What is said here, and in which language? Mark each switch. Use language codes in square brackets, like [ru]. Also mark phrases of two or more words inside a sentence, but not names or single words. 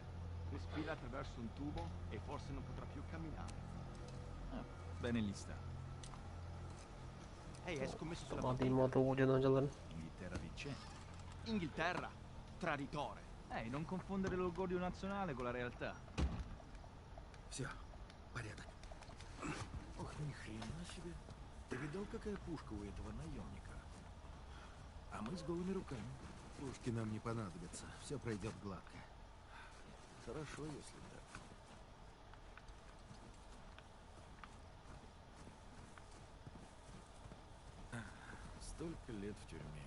[it] Respira attraverso un tubo e forse non potrà più camminare. Bene lì sta. Ehi, hai scommesso sulla Mati moto uccidono jalan. Inghilterra vincente. Inghilterra? Traditore. Ehi, non confondere l'orgoglio nazionale con la realtà. [ru] Все, порядок. Ох, ни хрена себе. Ты видал, какая пушка у этого наемника? А мы с голыми руками. Пушки нам не понадобятся. Все пройдет гладко. Хорошо, если так. Столько лет в тюрьме.